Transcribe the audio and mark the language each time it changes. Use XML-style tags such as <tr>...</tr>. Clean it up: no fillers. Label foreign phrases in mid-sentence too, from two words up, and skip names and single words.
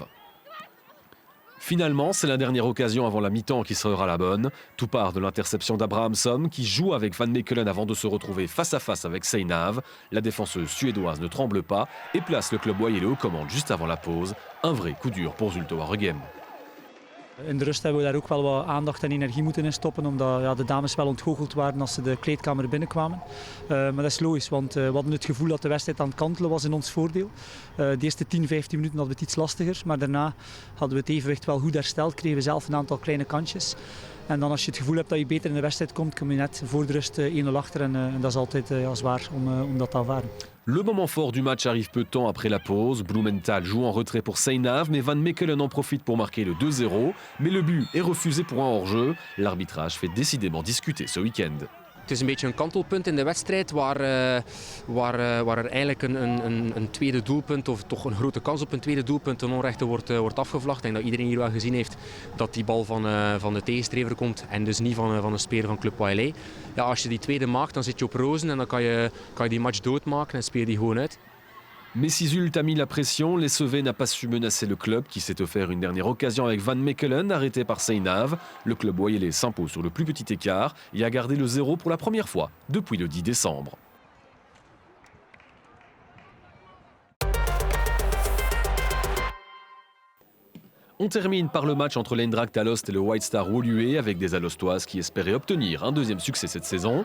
<fr>Finalement, c'est la dernière occasion avant la mi-temps qui sera la bonne. Tout part de l'interception d'Abrahamsson qui joue avec Van Mechelen avant de se retrouver face à face avec Seynave. La défenseuse suédoise ne tremble pas et place le club Oyélé aux commandes juste avant la pause. Un vrai coup dur pour Zulte Waregem.</fr> <nl>In de rust hebben we daar ook wel wat aandacht en energie moeten in stoppen, omdat de dames wel ontgoocheld waren als ze de kleedkamer binnenkwamen. Maar dat is logisch, want we hadden het gevoel dat de wedstrijd aan het kantelen was in ons voordeel. De eerste 10, 15 minuten hadden we het iets lastiger, maar daarna hadden we het evenwicht wel goed hersteld, kregen we zelf een aantal kleine kansjes. En dan als je het gevoel hebt dat je beter in de wedstrijd komt, kom je net voor de rust 1-0 achter en dat is altijd zwaar om dat te aanvaarden.</nl> <fr>Le moment fort du match arrive peu de temps après la pause. Blumenthal joue en retrait pour Seynave, mais Van Mechelen en profite pour marquer le 2-0. Mais le but est refusé pour un hors-jeu. L'arbitrage fait décidément discuter ce week-end.</fr> <nl>Het is een beetje een kantelpunt in de wedstrijd waar er eigenlijk een tweede doelpunt, of toch een grote kans op een tweede doelpunt, ten onrechte wordt afgevlacht. Ik denk dat iedereen hier wel gezien heeft dat die bal van de tegenstrever komt en dus niet van een speler van Club Oyélé. Ja, als je die tweede maakt, dan zit je op rozen en dan kan je die match doodmaken en speel je die gewoon uit.</nl> <fr>Mais si Zulte a mis la pression, l'SEV n'a pas su menacer le club qui s'est offert une dernière occasion avec Van Mechelen, arrêté par Seynave. Le club Oyélé s'impose sur le plus petit écart et a gardé le 0 pour la première fois depuis le 10 décembre. On termine par le match entre l'Eindracht Alost et le White Star Woluwe avec des Alostoises qui espéraient obtenir un deuxième succès cette saison.</fr>